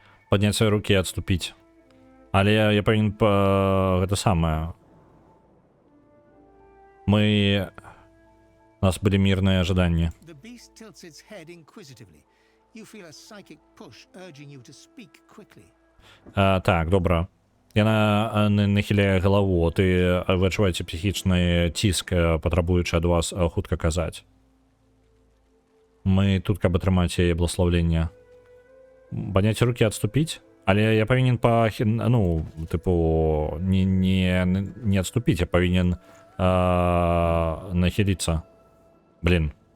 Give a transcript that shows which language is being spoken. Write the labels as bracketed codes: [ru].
[be] Падняць свае рукі і адступіць. Але я павінен гэта самае. Мы... У нас былі мірныя жаданні. [en] The beast tilts its head inquisitively. You feel a psychic push urging you to speak quickly. [be] Так, добра. Яна нахіляе галаву, ты вы адчуваеце псіхічны ціск, патрабуючы ад вас хутка казаць. Мы тут, каб атрымаць яе благословенне. Падняць рукі, адступіць? Але я павінен ну, тыпу, не адступіць, я павінен нахіліцца. Блин.